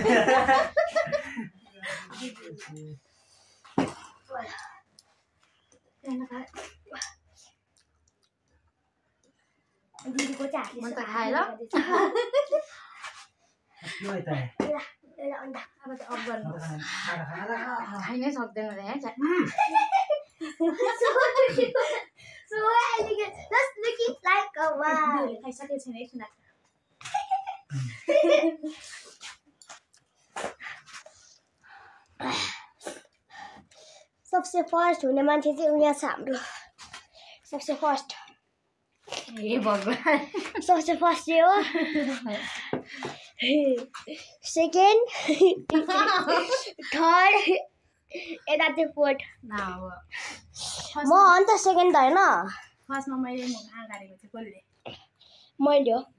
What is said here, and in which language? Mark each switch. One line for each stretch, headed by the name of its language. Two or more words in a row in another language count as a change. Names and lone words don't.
Nepali: दिदीको चाहिँ मन त खाएर के भयो त अन्डा अब त अफ गर्नु खाइ नै सक्दैन रे
English: So elegant, just looking like a wow.
Nepali: खाइसकेको छैन एकछिन सबसे फर्स्ट हुने मान्छे चाहिँ उहाँ छ हाम्रो सबसे फर्स्ट हे भगवान सबसे फर्स्ट चाहिँ हो
English: second third
Nepali: यता चाहिँ फोर्थ म अन्त सेकेन्ड त होइन फर्स्टमा मैले मुख गाडेको थिएँ कसले मैले हो